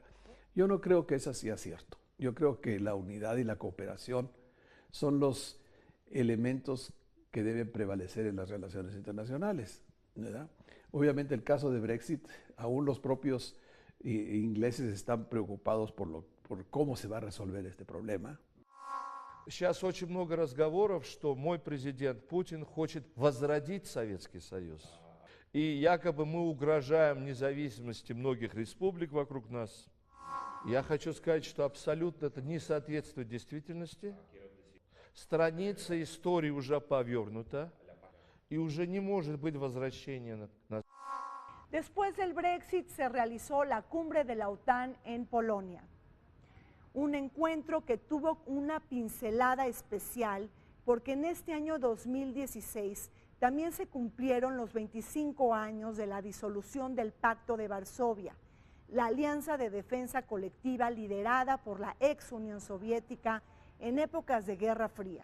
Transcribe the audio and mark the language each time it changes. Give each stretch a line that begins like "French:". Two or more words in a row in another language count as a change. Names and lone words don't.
Spanish: Yo no creo que eso sea cierto. Yo creo que la unidad y la cooperación son los elementos que deben prevalecer en las relaciones internacionales, ¿verdad? Obviamente el caso de Brexit, aún los propios ingleses están preocupados por cómo se va a resolver este problema.
Russian: Сейчас очень много разговоров, что мой президент Путин хочет возродить Советский Союз. И якобы мы угрожаем независимости многих республик вокруг нас. Я хочу сказать, что абсолютно это не соответствует действительности. Страница истории уже повернута, и уже не может быть возвращения на...
Spanish: Después del Brexit se realizó la cumbre de la OTAN en Polonia. Un encuentro que tuvo una pincelada especial porque en este año 2016 también se cumplieron los 25 años de la disolución del Pacto de Varsovia, la Alianza de Defensa Colectiva liderada por la ex Unión Soviética en épocas de Guerra Fría.